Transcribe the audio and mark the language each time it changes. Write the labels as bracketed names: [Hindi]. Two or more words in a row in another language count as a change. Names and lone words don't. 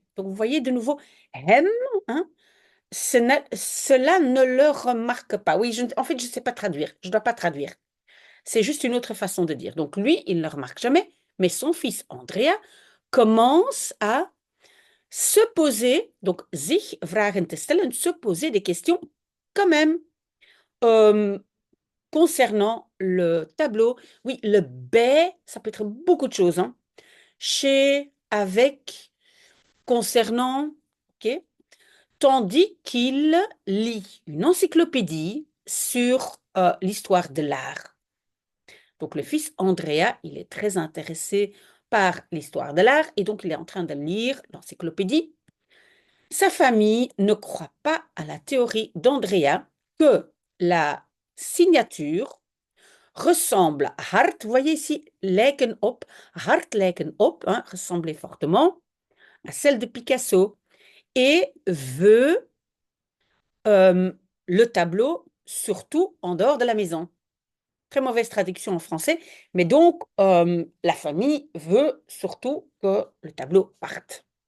[French] Donc, vous voyez de nouveau, hem, hein, cela ne le remarque pas. Oui, en fait, je ne sais pas traduire. Je ne dois pas traduire. C'est juste une autre façon de dire. Donc, lui, il ne le remarque jamais, mais son fils Andrea commence à se poser, donc [Dutch] sich vragen te stellen, [French] se poser des questions quand même euh, concernant le tableau. Oui, le B, ça peut être beaucoup de choses, hein. Chez, avec, concernant, ok? Tandis qu'il lit une encyclopédie sur l'histoire de l'art. Donc le fils Andrea, il est très intéressé par l'histoire de l'art et donc il est en train de lire l'encyclopédie. Sa famille ne croit pas à la théorie d'Andrea que la signature ressemble à Hart. Vous voyez ici, [Dutch] lijken op, Hart lijken op, [French] hein, ressemblait fortement à celle de Picasso et veut le tableau surtout en dehors de la maison. Très mauvaise traduction en français, mais donc la famille veut surtout que le tableau parte.